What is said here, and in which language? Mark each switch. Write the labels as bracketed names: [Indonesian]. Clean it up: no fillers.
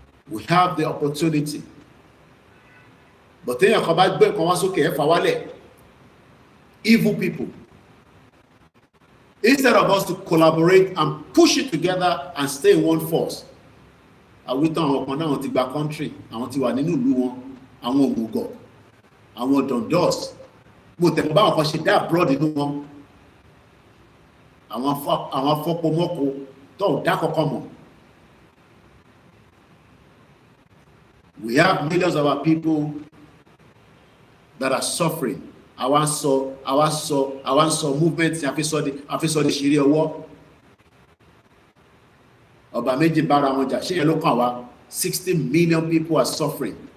[English] We have the opportunity. But [Yoruba] téèyàn kan bá gbé nǹkan wá sókè ẹ̀ fà wálẹ̀. [English] Evil people. Instead of us to collaborate and push it together and stay in one force. [Yoruba] Àwítán àwọn kan náà ti gba country, àwọn ti wà nínú ìlú wọn, àwọn òmùgọ̀, àwọn dondos, bó tẹ̀kọ́ báwọn kan ṣe dá abroad nínú wọn, àwọn afọ́pomọ́kọ tó dá kọ́kọ́ mọ̀. [English] We have millions of our people that are suffering. [Yoruba] Àwa ń sọ movement tí a fi sọ di ṣeré ọwọ́. Ọba méjì bára wọn jà, ṣé yẹn ló kàn wá? [English] 60 million people are suffering.